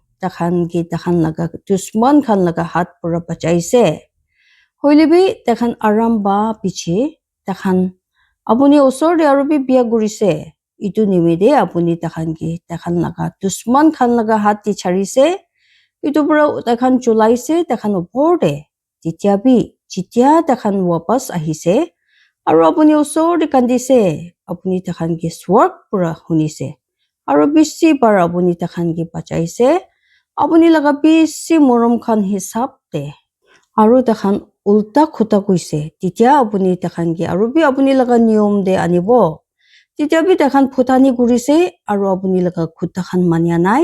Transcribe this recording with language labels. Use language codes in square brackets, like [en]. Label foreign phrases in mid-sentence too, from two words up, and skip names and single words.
[nag] takhan laga dushman khan laga hat pura pachaise hoilebi takhan aram ba piche takhan apuni osor de aru bi bia gurise itu nimide apuni takhan laga dushman khan laga hat di charise itu pura takhan chulaise takhan upor de jitia takhan wapas ahise Aru apuni osor de kandise apuni takhan ki swarg pura hunise. Aru bisi bar apuni takhan ki bachaise. Apuni laga bisi morom khan hisab de. Aru takhan ulta khuta kuise. Titia apuni takhan ki aru bi apuni laga niyom de anibo. Titia bi takhan phutani kurise. Aru apuni laga khuta khan manya nai.